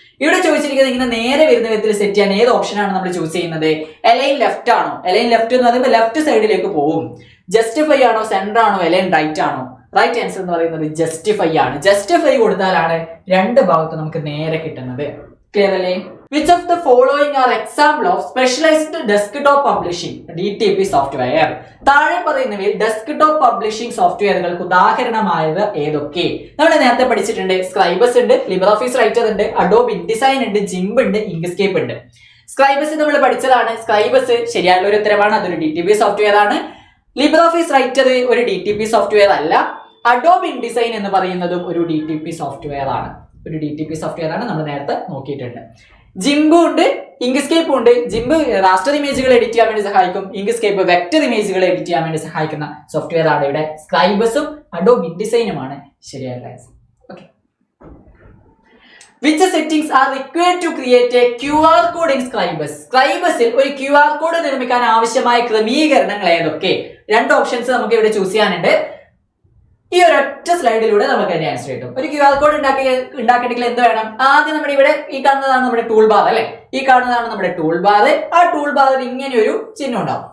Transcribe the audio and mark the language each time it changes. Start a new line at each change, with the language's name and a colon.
Malayalam: ഇവിടെ ചോദിച്ചിരിക്കുന്നത് ഇങ്ങനെ നേരെ വരുന്ന വിധത്തിൽ സെറ്റ് ചെയ്യാൻ ഏത് ഓപ്ഷനാണ് നമ്മൾ ചൂസ് ചെയ്യുന്നത്? അലൈൻ ലെഫ്റ്റ് ആണോ? അലൈൻ ലെഫ്റ്റ് എന്ന് പറയുമ്പോൾ ലെഫ്റ്റ് സൈഡിലേക്ക് പോകും. ജസ്റ്റിഫൈ ആണോ, സെന്റർ ആണോ, അലൈൻ റൈറ്റ് ആണോ? റൈറ്റ് ആൻസർ എന്ന് പറയുന്നത് ജസ്റ്റിഫൈ ആണ്. ജസ്റ്റിഫൈ കൊടുത്താലാണ് രണ്ട് ഭാഗത്ത് നമുക്ക് നേരെ കിട്ടുന്നത്. ക്ലിയർ അല്ലേ?
English: Which of the following are example of specialized desktop publishing DTP software?
Malayalam: താഴെ പറയുന്നവയിൽ ഡെസ്ക്ടോപ്പ് പബ്ലിഷിംഗ് സോഫ്റ്റ്വെയറുകൾക്ക് ഉദാഹരണമായത് ഏതൊക്കെ? നമ്മൾ നേരത്തെ പഠിച്ചിട്ടുണ്ട്. സ്ക്രൈബസ് ഉണ്ട്, ലിബ്രിയോഫീസ് റൈറ്റർ ഉണ്ട്, അഡോബ് ഇൻഡിസൈൻ ഉണ്ട്, ജിംബ് ഉണ്ട്, ഇങ്ക്സ്കേപ്പ് ഉണ്ട്. സ്ക്രൈബസ് നമ്മൾ പഠിച്ചതാണ്. സ്ക്രൈബസ് ശരിയായുള്ള ഒരു ഉത്തരമാണ്, അതൊരു DTP സോഫ്റ്റ്വെയർ ആണ്. ലിബ്രിയോഫീസ് റൈറ്റർ ഒരു DTP സോഫ്റ്റ്വെയർ അല്ല. അഡോബ് ഇൻഡിസൈൻ എന്ന് പറയുന്നതും ഒരു DTP സോഫ്റ്റ്വെയർ ആണ്. ഒരു DTP സോഫ്റ്റ്വെയർ ആണ്, നമ്മൾ നേരത്തെ നോക്കിയിട്ടുണ്ട്. ജിംബും ഉണ്ട്, ഇങ്ക്സ്കേപ്പും ഉണ്ട്. ജിംബ് റാസ്റ്റർ ഇമേജുകൾ എഡിറ്റ് ചെയ്യാൻ വേണ്ടി സഹായിക്കും. ഇങ്ക്സ്കേപ്പ് വെക്ടർ ഇമേജുകൾ എഡിറ്റ് ചെയ്യാൻ വേണ്ടി സഹായിക്കുന്ന സോഫ്റ്റ്വെയർ ആണ്. ഇവിടെ സ്ക്രൈബസും അഡോബ് ഇൻഡിസൈനുമാണ് ശരിയായ answer.
English: Okay, which settings are required to create a QR code in Scribus?
Malayalam: സ്ക്രൈബസിൽ ഒരു QR കോഡ് നിർമ്മിക്കാൻ ആവശ്യമായ ക്രമീകരണങ്ങൾ ഏതൊക്കെ? രണ്ട് ഓപ്ഷൻസ് നമുക്ക് ഇവിടെ ചൂസ് ചെയ്യാനുണ്ട്. ഈ ഒരൊറ്റ സ്ലൈഡിലൂടെ നമുക്ക് അതിന്റെ ആൻസർ കിട്ടും. ഒരു QR കോഡ് ഉണ്ടാക്കണമെങ്കിൽ എന്ത് വേണം? ആദ്യം നമ്മുടെ ഇവിടെ ഈ കാണുന്നതാണ് നമ്മുടെ ടൂൾ ബാർ അല്ലെ? ഈ കാണുന്നതാണ് നമ്മുടെ ടൂൾ ബാർ. ആ ടൂൾ ബാറിൽ ഇങ്ങനെ ഒരു ചിഹ്നം ഉണ്ടാവും.